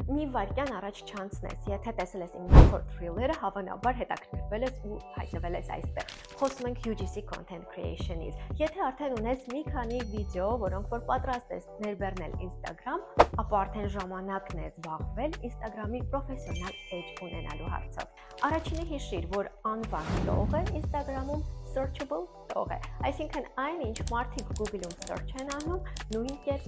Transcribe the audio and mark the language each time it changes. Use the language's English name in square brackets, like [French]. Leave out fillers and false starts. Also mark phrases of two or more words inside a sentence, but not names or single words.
[Armenian] մի վայրկյան առաջ չանցնես, եթե տեսել ես իմ նախորդ reel-երը, հավանաբար հետաքրքրվել ես ու հայտնվել ես այստեղ։ Խոսում ենք [English] UGC content creation- [Armenian] ից։ Եթե արդեն ունես մի քանի վիդեո, որոնք որ պատրաստ ես ներբեռնել Instagram, ապա արդեն ժամանակն է զբաղվել Instagram-ի պրոֆեսիոնալ edge ունենալու հարցով։ Առաջինը հիշիր, որ անվան տող է Instagram-ում searchable տող է։ Այսինքն այն, ինչ մարդիկ Google-ում search են անում, նույն կերպ